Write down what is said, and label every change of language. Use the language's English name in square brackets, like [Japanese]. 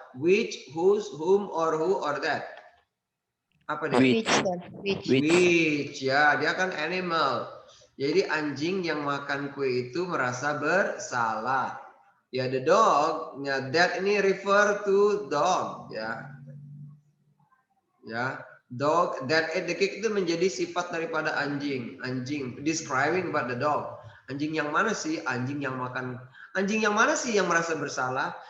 [English] Which, whose, whom, or who, or that? [Indonesian] Apa dia? [English] Which, sir? Which? [Indonesian] Which, ya, dia kan animal. Jadi anjing yang makan kue itu merasa bersalah. [English] Ya, the dog, ya, that ini refer to dog, ya. [Indonesian] Ya, [English] dog that ate the cake [Indonesian] itu menjadi sifat daripada anjing. Anjing, [English] describing about the dog. [Indonesian] Anjing yang mana sih? Anjing yang makan. Anjing yang mana sih yang merasa bersalah?